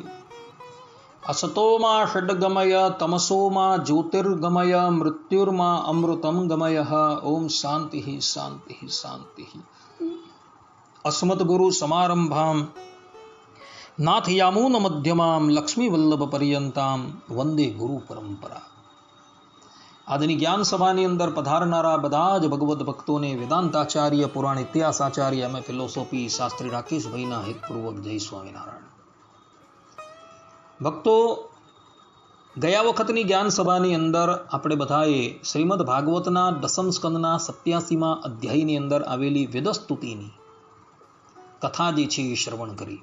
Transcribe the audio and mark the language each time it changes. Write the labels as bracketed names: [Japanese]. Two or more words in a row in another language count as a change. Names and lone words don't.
[Sanskrit] असतो मा षड्गमय तमसो मा ज्योतिर्गमय मृत्युर्मा अमृतं गमयः। ओम शांति शांति शांति। अस्मद्गुरु समारंभां नाथयामून मध्यमां लक्ष्मीवल्लभ पर्यंतां वंदे गुरु परंपरा। [Gujarati] આજની જ્ઞાન સભાની અંદર પધારનારા બધા જ ભગવદ્ ભક્તોને વેદાંતાચાર્ય, પુરાણ ઇતિહાસાચાર્ય, એમ ફિલોસોફી શાસ્ત્રી રાકેશભાઈના હિતપૂર્વક જય સ્વામિનારાયણ. ભક્તો, ગયા વખતની જ્ઞાન સભાની અંદર આપણે બધાએ શ્રીમદ ભાગવતના દસમ સ્કંદના 87મા અધ્યાયની અંદર આવેલી વેદસ્તુતિની કથા જે છે એ શ્રવણ કરી.